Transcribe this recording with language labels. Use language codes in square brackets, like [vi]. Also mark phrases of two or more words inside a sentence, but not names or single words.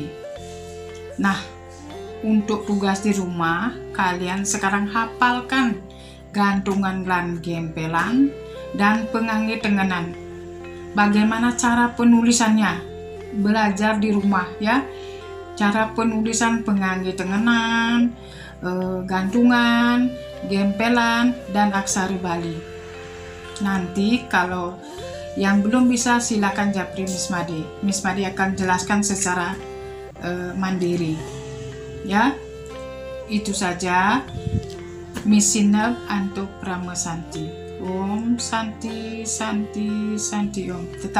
[id] Nah, untuk tugas di rumah, kalian sekarang hafalkan gantungan dan gempelan dan pengangge tenganan. Bagaimana cara penulisannya? Belajar di rumah ya. Cara penulisan pengangge tenganan, gantungan, gempelan, dan aksara Bali. Nanti kalau yang belum bisa silakan japri Miss Made. Miss Made akan jelaskan secara mandiri. Ya, itu saja. Miss Sinab untuk Prama Santi. [sa] Om Santi, Santi, Santi Om.